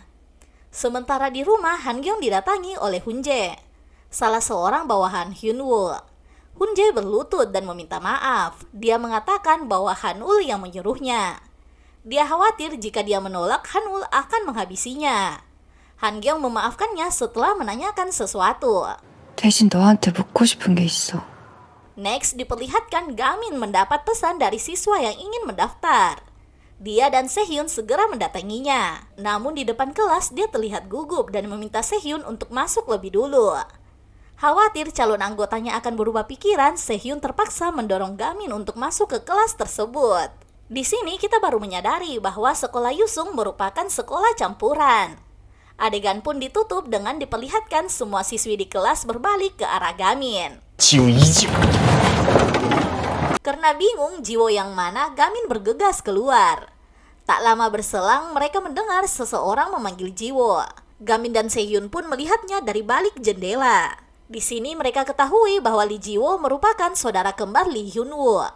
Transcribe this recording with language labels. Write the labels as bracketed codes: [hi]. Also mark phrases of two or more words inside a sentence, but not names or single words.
[id] Sementara di rumah, Han-gyeong didatangi oleh Hun-jae, salah seorang bawahan Hyunwoo. Hun-jae berlutut dan meminta maaf. Dia mengatakan bahwa Han-ul yang menyuruhnya. Dia khawatir jika dia menolak, Han-ul akan menghabisinya. Han-gyeong memaafkannya setelah menanyakan sesuatu. [ko] 대신 너한테 묻고 싶은 게 있어. [id] Next, diperlihatkan Gamin mendapat pesan dari siswa yang ingin mendaftar. Dia dan Sehyun segera mendatanginya. Namun di depan kelas dia terlihat gugup dan meminta Sehyun untuk masuk lebih dulu. Khawatir calon anggotanya akan berubah pikiran, Sehyun terpaksa mendorong Gamin untuk masuk ke kelas tersebut. Di sini kita baru menyadari bahwa sekolah Yusung merupakan sekolah campuran. Adegan pun ditutup dengan diperlihatkan semua siswi di kelas berbalik ke arah Gamin. 지우 이지우. Karena bingung Jiwo yang mana, Gamin bergegas keluar. Tak lama berselang, mereka mendengar seseorang memanggil Jiwo. Gamin dan Sehyun pun melihatnya dari balik jendela. Di sini mereka ketahui bahwa Lee Jiwo merupakan saudara kembar Lee Hyunwoo.